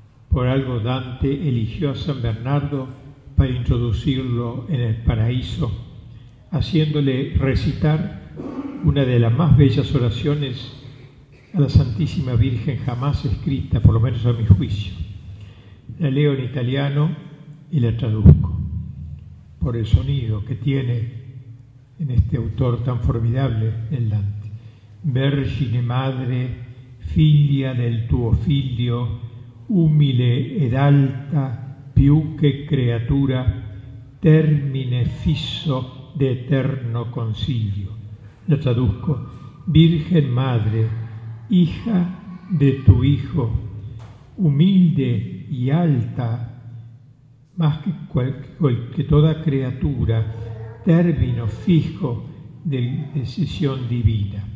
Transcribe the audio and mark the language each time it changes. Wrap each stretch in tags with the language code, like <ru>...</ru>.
<es>Por algo Dante eligió a San Bernardo para introducirlo en el paraíso, haciéndole recitar una de las más bellas oraciones a la Santísima Virgen jamás escrita, por lo menos a mi juicio. La leo en italiano y la traduzco. Por el sonido que tiene en este autor tan formidable, en Dante.</es> <it>Vergine madre, figlia del tuo figlio, humile ed alta, più che creatura, termine fisso de eterno consiglio.</it> <es>Lo traduzco: Virgen madre, hija de tu hijo, humilde y alta, más que toda criatura, término fijo de decisión divina.</es>